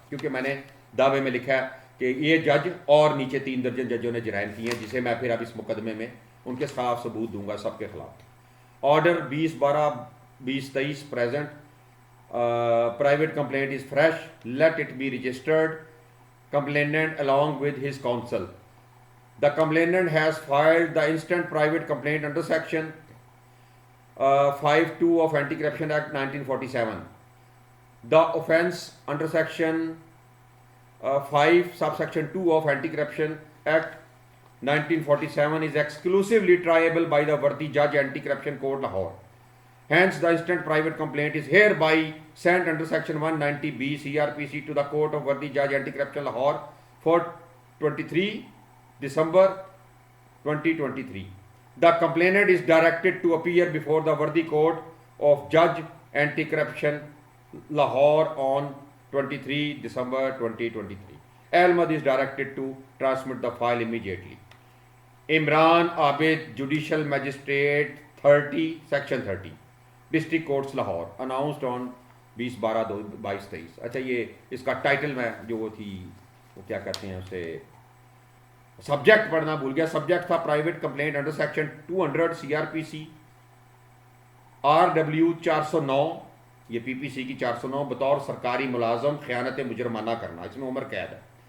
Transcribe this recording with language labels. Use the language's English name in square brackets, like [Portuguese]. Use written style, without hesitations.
[Urdu] کیونکہ میں نے دعوے میں لکھا ہے کہ یہ جج اور نیچے 3 درجن ججوں نے جرائم کیے ہیں, جسے میں پھر اب اس مقدمے میں ان کے خلاف ثبوت دوں گا سب کے خلاف. [English] Order 20/12/2023 present, private complaint is fresh, let it be registered complainant along with his counsel. The complainant has filed the instant private complaint under section 5(2) of Anti-Corruption Act 1947. The offence under section 5 subsection 2 of Anti-Corruption Act 1947 is exclusively triable by the Worthy Judge Anti-Corruption Court Lahore. Hence, the instant private complaint is hereby sent under Section 190B CRPC to the Court of Worthy Judge Anti-Corruption Lahore for 23 December 2023. The complainant is directed to appear before the Worthy Court of Judge Anti-Corruption Lahore on 23 December 2023. Ahmed is directed to transmit the file immediately. Imran Abid, Judicial Magistrate 30, Section 30, District Courts Lahore, announced on 20/12/2223. [Urdu] اچھا یہ اس کا title میں جو وہ تھی وہ کیا کہتے ہیں اسے سبجیکٹ پڑھنا بھول گیا. سبجیکٹ تھا [English] private complaint under section [Urdu] 200 CRPC RW 409, یہ PPC کی 409 بطور سرکاری ملازم خیانت مجرمانہ کرنا, اس میں عمر قید ہے.